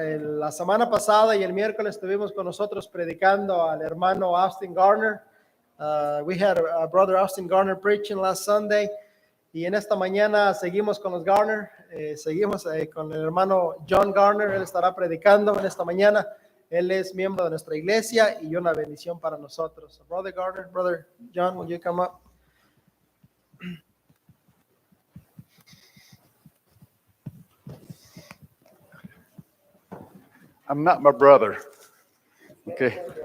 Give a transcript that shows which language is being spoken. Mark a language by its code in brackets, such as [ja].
[es] La semana pasada y el miércoles estuvimos con nosotros predicando al hermano Austin Gardner. [en] We had brother Austin Gardner preaching last Sunday. [es] Y en esta mañana seguimos con los Gardner. Seguimos con el hermano John Gardner. Él estará predicando en esta mañana. Él es miembro de nuestra iglesia y una bendición para nosotros. [en] So, brother Gardner, brother John, will you come up? I'm not my brother. Okay.